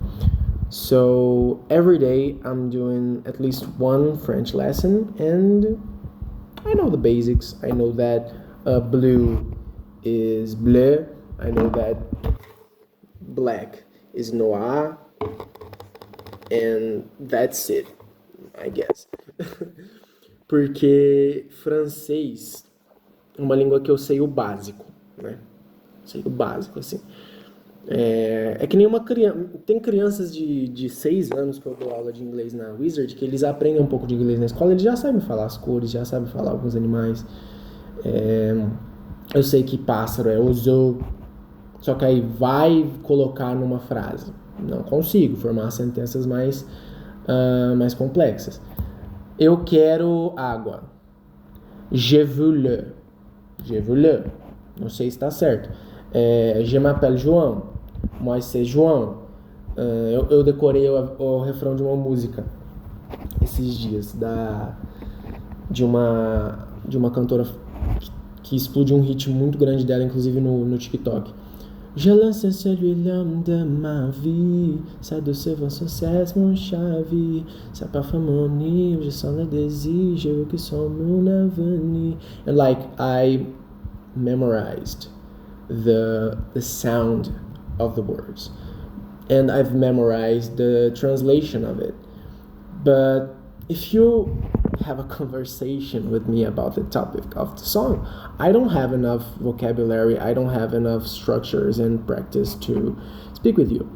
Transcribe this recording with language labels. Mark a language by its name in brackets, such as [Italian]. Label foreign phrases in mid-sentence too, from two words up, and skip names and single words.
[English] So every day I'm doing at least one French lesson, and I know the basics. I know that blue is bleu. I know that black is noir, and that's it, I guess. [Portuguese] Porque francês é uma língua que eu sei o básico, né? Sei o básico, assim. É que nem uma criança. Tem crianças de 6 anos que eu dou aula de inglês na Wizard, que eles aprendem um pouco de inglês na escola, eles já sabem falar as cores, já sabem falar alguns animais. Eu sei que pássaro é oiseau, só que aí vai colocar numa frase. Não consigo formar sentenças mais complexas. Eu quero água. [French] Je veux l'eau. Je veux l'eau. [Portuguese] Não sei se está certo. [French] Je m'appelle João. Moi c'est João. [Portuguese] Eu decorei o refrão de uma música esses dias de uma cantora que explodiu um hit muito grande dela, inclusive no TikTok. [French] Je lance celui-là de ma vie, ça de ce vent succès mon chave, ça parfum mon nid, je sens le désir, je veux que son mon avenir. [English] And like I memorized the sound of the words, and I've memorized the translation of it. But if you have a conversation with me about the topic of the song, I don't have enough vocabulary, I don't have enough structures and practice to speak with you.